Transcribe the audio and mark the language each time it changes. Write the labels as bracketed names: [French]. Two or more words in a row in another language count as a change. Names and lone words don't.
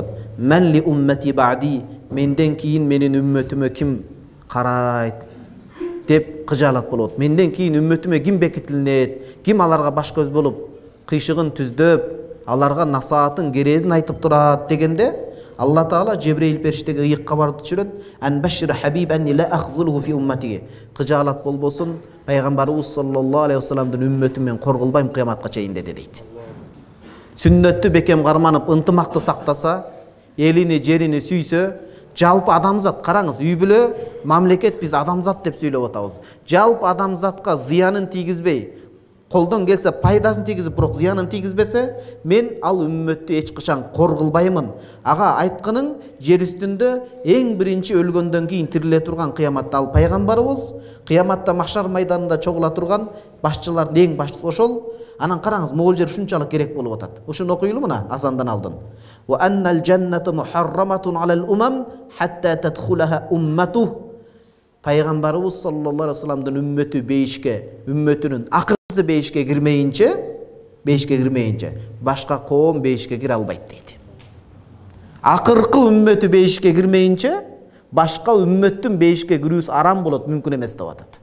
[Arabic] من لأمتي بعدي, [Kyrgyz] менден кийин менин үммөтүмө ким карайт деп кыжаалат болот. Менден кийин үммөтүмө ким бекитилет, ким аларга баш көз болуп, кыйшыгын түздөп, аларга насаатын, керезин айтып турат дегенде, Алла Таала Жебреил периштеге ыйык кабарды түшүрөт. [Arabic] أن بشر حبيبي أني لا أخذله في أمتي. [Kyrgyz] Кыжаалат болбосун, пайгамбарыбыз [Arabic] صلى الله عليه وسلم [Kyrgyz] үммөтү мен корголбайм кыяматка чейин деди дейт. Сүннөттү бекем карманып, ынтымакты сактаса, элини, жерини сүйсө, жалпы адамзат, караңыз, үй бүлө, мамлекет биз адамзат деп сүйлөп атабыз. Жалпы адамзатка зыянын тийгизбей, колдон келсе пайдасын тийгизип, бирок зыянын тийгизбесе, мен ал үммөттү эч качан коргулбаймын. Ага айтканың жер үстүндө эң биринчи өлгөндөн кийин тириле турган кыяматта ал пайгамбарыбыз, кыяматта махшар майданында чогула турган башчылардын эң башчысы ошол. Анан караңыз, могул жер ушунчалык керек болуп атат. Ушуну окуйлу мына азандан алдын. [Arabic] وأن الجنة محرمة على الأمم حتى تدخلها أمته. [Kyrgyz] Пайгамбарыбыз [Arabic] صلى الله عليه وسلم [Kyrgyz] үммөтү бейишке, үммөтүнүн акыркысы бейишке кирмейинче, башка коом бейишке кире албайт дейт. Акыркы үммөтү бейишке кирмейинче, башка үммөттүн бейишке кирүүсү арам болот, мүмкүн эмес деп атат.